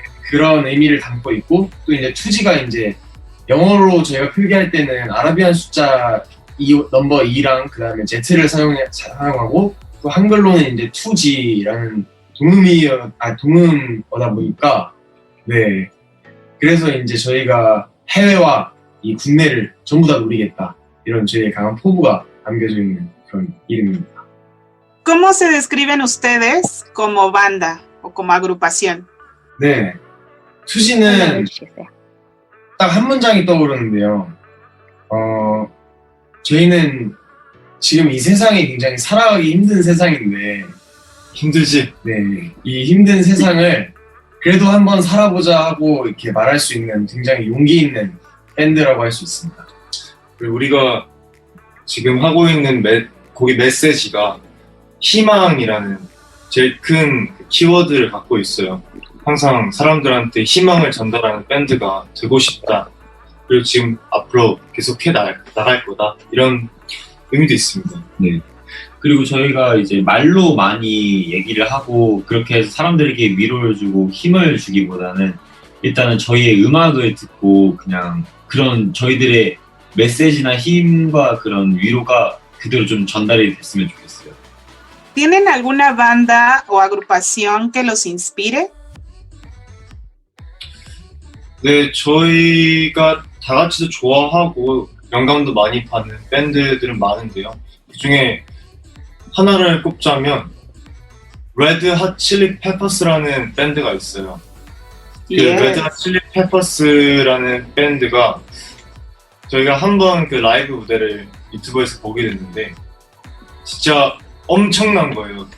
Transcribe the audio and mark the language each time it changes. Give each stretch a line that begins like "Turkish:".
Korean: 그런 의미를 담고 있고 또 이제 투지가 이제 영어로 저희가 필기할 때는 아라비안 숫자 넘버 2랑 그 다음에 Z를 사용하고 또 한글로는 이제 투지라는 동음어다 보니까 네 그래서 이제 저희가 해외와 이 국내를 전부 다 노리겠다 이런 저희의 강한 포부가 담겨져 있는 그런 이름입니다.
Spanish: ¿Cómo se describen ustedes como banda o como agrupación?
Korean: 네, 투지는 딱 한 문장이 떠오르는데요. 저희는 지금 이 세상이 굉장히 살아가기 힘든 세상인데 힘들지. 네, 이 힘든 세상을 그래도 한번 살아보자 하고 이렇게 말할 수 있는 굉장히 용기 있는 밴드라고 할 수 있습니다. 그리고 우리가 지금 하고 있는 곡의 메시지가 희망이라는 제일 큰 키워드를 갖고 있어요. 항상 사람들한테 희망을 전달하는 밴드가 되고 싶다. 그리고 지금 앞으로 계속해 나갈 거다. 이런 의미도 있습니다. 네. 그리고 저희가 이제 말로 많이 얘기를 하고 그렇게 해서 사람들에게 위로를 주고 힘을 주기보다는 일단은 저희의 음악을 듣고 그냥 그런 저희들의 메시지나 힘과 그런 위로가 그대로 좀 전달이 됐으면 좋겠어요.
Spanish: ¿Tienen alguna banda o agrupación que los inspire?
Korean: 네, 저희가 다 같이도 좋아하고 영감도 많이 받는 밴드들은 많은데요. 그 중에 하나를 꼽자면 레드 핫 칠리 페퍼스라는 밴드가 있어요. 그 레드 핫 칠리 페퍼스라는 밴드가 저희가 한번 그 라이브 무대를 유튜브에서 보게 됐는데 진짜 엄청난 거예요.